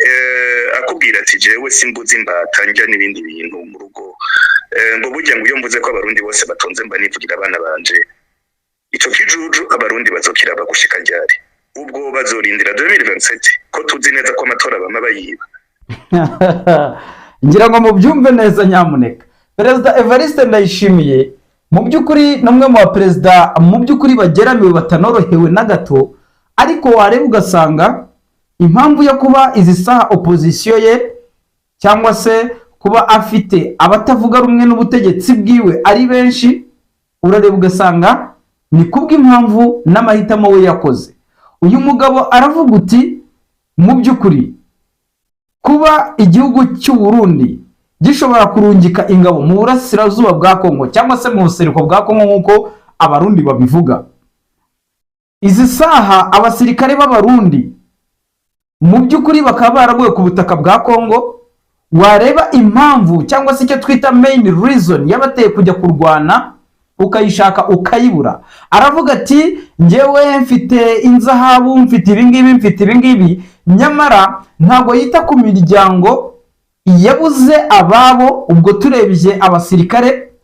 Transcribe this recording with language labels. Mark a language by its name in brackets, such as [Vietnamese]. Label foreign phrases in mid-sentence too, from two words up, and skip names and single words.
[Rundi] akubwira ati jewe simbuzi imbata njya n'ibindi bintu mu rugo ngo burya ngo iyo mvuze ko abarundi bose batonze mba nivugira abana banje ico kijuju abarundi bazokira bagushika ryari ubwo bazorindira 2027 ko tuzi neza ko amatora bama bayiba ngira ngo mubyumve neza nyamuneka Perezida Evariste Ndayishimiye mu by'ukuri namwe mu baperezida mu by'ukuri bageramiwe batanorohewe na gato ariko wareba ugasanga impamvu yo kuba izi saha opposition ye cyangwa se kuba afite abatavuga rumwe n'ubutegetsi bwiwe ari benshi urareba ugasanga ni kubw'impamvu n'amahitamo we yakoze uyu mugabo aravuga uti mu by'ukuri kuba igihugu cy'u Burundi gishobora kurungika ingabo mu burasirazuba bwa Kongo cyangwa se mu buseruko bwa Kongo nk'uko abarundi babivuga izi saha abasirikare b'abarundi mu by'ukuri bakaba baraguye ku butaka bwa Kongo wareba impamvu cyangwa se icyo twita [English] main reason [Rundi] yabateye kujya kurwana ukayishaka ukayibura aravuga ati njyewe mfite inzahabu mfite ibingibi nyamara ntabwo yita ku miryango yabuze ababo ubwo turebye abasirikare